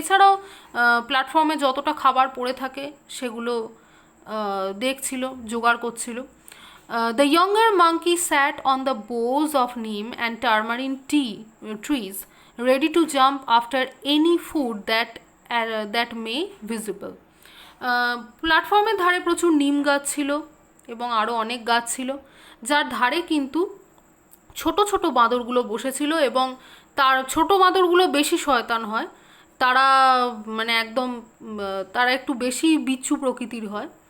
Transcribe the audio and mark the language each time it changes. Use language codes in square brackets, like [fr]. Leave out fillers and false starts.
[bn] এছাড়াও প্ল্যাটফর্মে যতটা খাবার পড়ে থাকে সেগুলো দেখছিল, জোগাড় করছিল। [en] The younger monkey sat on the boughs of neem and tamarind trees, ready to jump after any food that may visible. [bn] প্ল্যাটফর্মের ধারে প্রচুর নিম গাছ ছিল এবং আরও অনেক গাছ ছিল, যার ধারে কিন্তু ছোট ছোট বাঁদরগুলো বসেছিল এবং তার ছোট বাঁদরগুলো বেশি শয়তান হয়, তারা মানে একদম তারা একটু বেশি বিচ্ছু প্রকৃতির হয়।